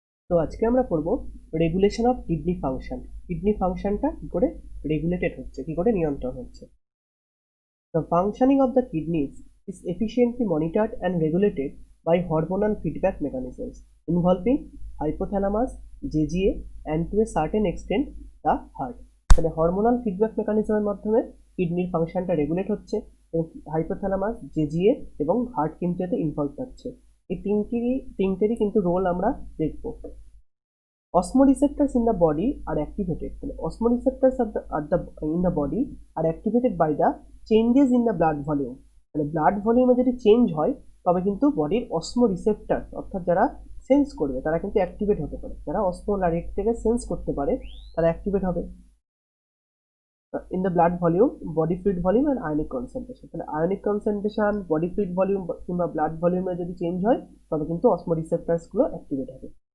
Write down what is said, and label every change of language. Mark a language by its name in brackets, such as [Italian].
[Bangla] তো আজকে আমরা পড়ব [English] Regulation of kidney function. [Bangla] Kidney ফাংশনটা কি করে রেগুলেটেড হচ্ছে, কি করে নিয়ন্ত্রণ হচ্ছে। [English] The functioning of the kidneys is efficiently monitored and regulated by hormonal feedback mechanisms involving hypothalamus, JGA, and to a certain extent the heart. [Bangla] তাহলে হরমোনাল ফিডব্যাক মেকানিজমের মাধ্যমে কিডনির ফাংশনটা রেগুলেট হচ্ছে এবং হাইপোথ্যালামাস, জেজিএ এবং হার্ট কিন্তু এতে ইনভলভ থাকছে। এই তিনটেরই কিন্তু রোল আমরা দেখব। [English] Osmoreceptors in the body are activated. Osmoreceptors in the body are activated by the changes in the blood volume. [Bangla] Blood ভলিউমে যদি চেঞ্জ হয় তবে কিন্তু বডির অসমোরিসেপ্টর অর্থাৎ যারা সেন্স করবে তারা কিন্তু অ্যাক্টিভেট হতে পারে। যারা অসমোলারিট থেকে সেন্স করতে পারে তারা অ্যাক্টিভেট হবে। [English] In the blood volume, body fluid volume and ionic concentration. [Bangla] তাহলে ionic concentration, body fluid volume কিংবা ব্লাড ভলিউমে যদি চেঞ্জ হয় তবে কিন্তু অসমোরিসেপ্টরসগুলো অ্যাক্টিভেট হবে।